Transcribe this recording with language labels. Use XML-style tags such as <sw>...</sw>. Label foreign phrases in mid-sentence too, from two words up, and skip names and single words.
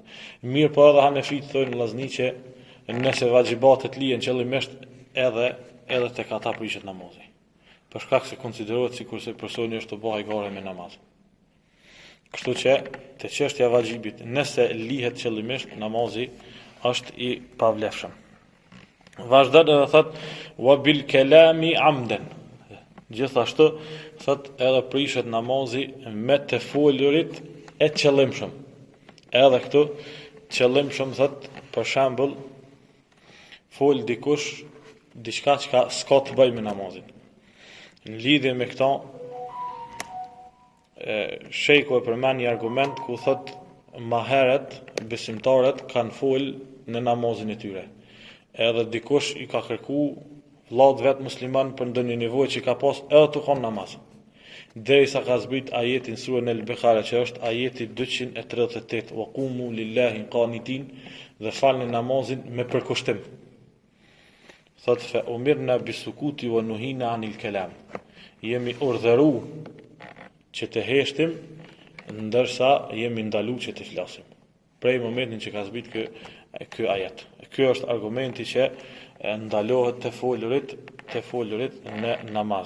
<sq>Mirë po edhe Hanefit thonë vllazni që nëse vajibatet lihen qëllimisht edhe tek ata prishet namazi. Për shkak se konsiderohet sikurse personi është të bëhej gare me namaz. Kështu që te çështja e vajxhibit, nëse lihet qëllimisht, namazi është i pavlefshëm. Vazhdon edhe thot</sq> <ar>وبالكلام عمدا.</ar> <sq>Gjithashtu thot edhe prishet namazi me të folurit e qëllimshëm. Edhe këtu qëllimshëm thot për shembull fol dikush diçka që s'ka të bëjë me namazin. Në lidhje me këto Shejku e përmend një argument ku thot ma herët besimtarët kanë fol në namazin e tyre. Edhe dikush i ka kërku vëllaut vet musliman për ndonjë nevojë që ka pas edhe të kon namaz. Derisa ka zbrit ajetin surën Al-Baqara që është ajeti 238</sq> <ar>وقوموا لله قانتين</ar> <sq>dhe falni namazin me përkushtim.</sq> <ar>Thot فأمرنا بالسكوت ونهينا عن الكلام.</ar> <sq>Jemi urdhëru që të heshtim, ndërsa jemi ndalu që të flasim. Prej momentin që ka zbrit ky ajet. Ky është argumenti që ndalohet të folurit në namaz.</sq>